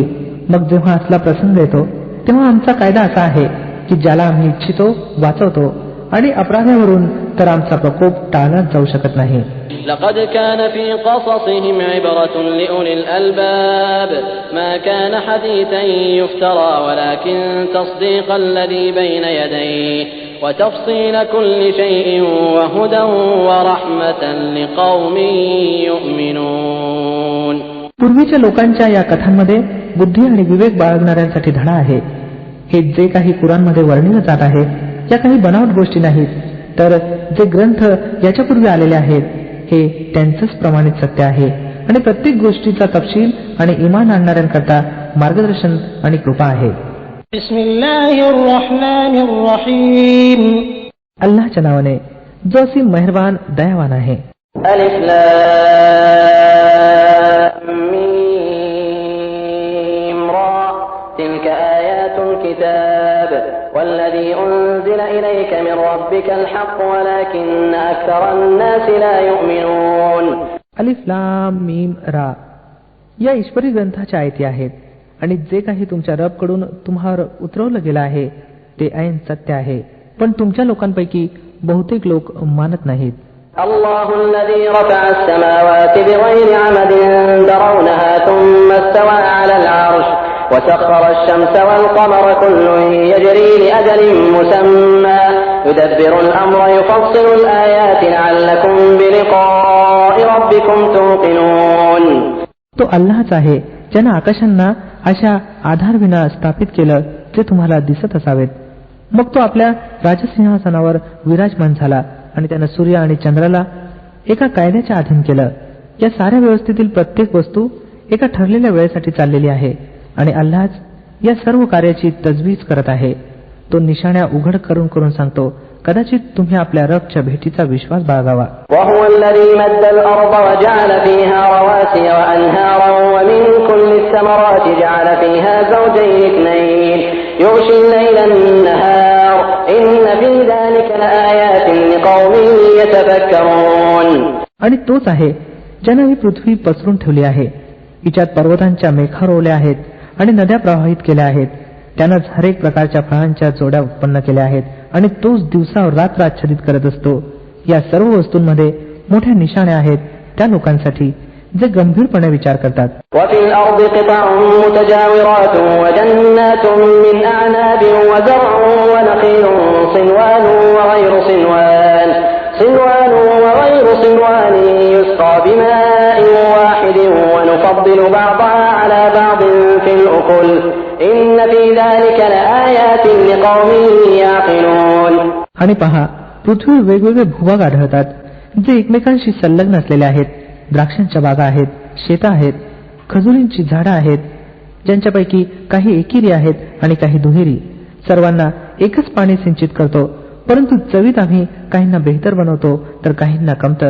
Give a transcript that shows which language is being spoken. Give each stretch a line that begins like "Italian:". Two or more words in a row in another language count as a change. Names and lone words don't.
Marathi: मग जेव्हा असला प्रसंग येतो तेव्हा आमचा कायदा असा आहे की ज्याला आम्ही इच्छितो वाचवतो आणि अपराध्यावरून तर आमचा प्रकोप टाळलाच जाऊ शकत नाही.
Arabic: لقد كان في قصصهم عبرة لأولي الألباب ما كان حديثا يفترى ولكن تصديق الذي بين يديه وتفصيل كل شيء وهدى ورحمة لقوم يؤمنون.
Marathi: पूर्वीच्या लोकांच्या या कथांमध्ये बुद्धी आणि विवेक बाळगणाऱ्यांसाठी धडा आहे. हे जे काही कुराणमध्ये वर्णिलं जात आहे या काही बनावट गोष्टी नाहीत. तर जे ग्रंथ याच्यापूर्वी आलेले आहेत हे त्यांचंच प्रमाणित सत्य आहे आणि प्रत्येक गोष्टीचा तपशील आणि इमान आणणाऱ्यांकरता मार्गदर्शन आणि कृपा आहे. अल्लाहच्या नावाने जो असी मेहरबान दयावान आहे.
Arabic: ألف لام ميم را تلك آيات الكتاب والذي أنزل إليك من ربك الحق ولكن أكثر الناس لا يؤمنون. ألف لام ميم را
Marathi: या ईश्वरी ग्रंथाच्या आयती आहेत आणि जे काही तुमच्या रबकडून तुम्हावर उतरवलं गेलं आहे ते ऐन सत्य आहे, पण तुमच्या लोकांपैकी बहुतेक लोक मानत नाहीत.
Arabic: الله الذي رفع السماوات بغير عمد ترونها ثم استوى على العرش وسخر الشمس والقمر كل يجري لأجل مسمى يدبر الأمر يفصل الآيات لعلكم بلقاء ربكم توقنون.
Marathi: तो अल्लाहच आहे ज्यानं आकाशांना अशा आधारविना स्थापित केलं जे तुम्हाला दिसत असावेत. मग तो आपल्या राजसिंहासनावर विराजमान झाला आणि त्यानं सूर्य आणि चंद्राला एका कायद्याच्या अधीन केलं. या साऱ्या व्यवस्थेतील प्रत्येक वस्तू एका ठरलेल्या वेळेसाठी चाललेली आहे आणि अल्लाहच या सर्व कार्याची तजवीज करत आहे. तो निशाण्या उघड करून करून सांगतो, कदाचित तुम्ही आपल्या रबच्या भेटीचा विश्वास बाळगावा.
Arabic: وهو الذي مد الأرض وجعل فيها رواسي وأنهارا ومن كل الثمرات جعل فيها زوجين اثنين يغشي الليل النهار إن في ذلك لآيات لقوم يتفكرون.
Marathi: आणि तोच आहे ज्यानं ही पृथ्वी पसरून ठेवली आहे. हिच्यात पर्वतांच्या मेघा रोवल्या आहेत आणि नद्या प्रवाहित केल्या आहेत. त्यानंच हरेक प्रकारच्या फळांच्या जोड्या उत्पन्न केल्या आहेत आणि तोच दिवसावर रात्र आच्छादित करत असतो. या सर्व वस्तूंमध्ये मोठ्या निशाण्या आहेत त्या लोकांसाठी जे गंभीरपणे विचार करतात.
Arabic: وفي الأرض قطع متجاورات وجنات من أعناب وزرع ونخيل صنوان وغير صنوان يسقى بماء واحد ونفضل بعضها على بعض في الأكل إن في ذلك لآيات لقوم يعقلون.
Marathi: आणि पहा, पृथ्वीवर वेगवेगळे भूभाग आढळतात जे एकमेकांशी संलग्न असलेले आहेत. द्राक्षांच्या बागा आहेत, शेतं आहेत, खजुरींची झाडं आहेत ज्यांच्यापैकी काही एकेरी आहेत आणि काही दुहेरी. सर्वांना एकच पाणी सिंचित करतो, परंतु चवीत आम्ही काहींना बेहतर बनवतो तर काहींना कमतर.